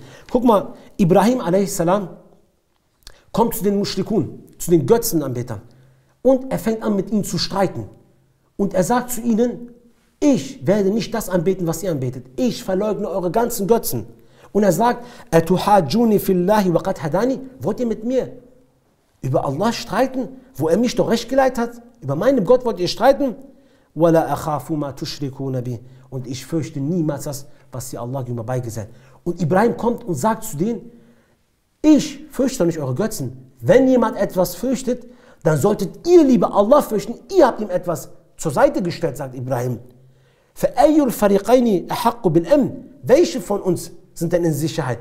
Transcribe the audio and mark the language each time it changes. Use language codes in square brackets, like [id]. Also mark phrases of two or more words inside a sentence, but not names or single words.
[de] Guck mal, Ibrahim a.s. kommt zu den Mushrikun, zu den Götzenanbetern und er fängt an mit ihnen zu streiten und er sagt zu ihnen, ich werde nicht das anbeten, was ihr anbetet. Ich verleugne eure ganzen Götzen. Und er sagt, [ar] أتحاجوني في الله وقد هداني, [de] wollt ihr mit mir über Allah streiten, wo er mich doch recht geleitet hat? Über meinen Gott wollt ihr streiten? [ar] ولا أخاف ما تشركون به. [de] Und ich fürchte niemals das, was ihr Allah gegenüber beigesetzt. Und Ibrahim kommt und sagt zu denen, ich fürchte nicht eure Götzen. Wenn jemand etwas fürchtet, dann solltet ihr lieber Allah fürchten. Ihr habt ihm etwas zur Seite gestellt, sagt Ibrahim. Welche von uns sind denn in Sicherheit?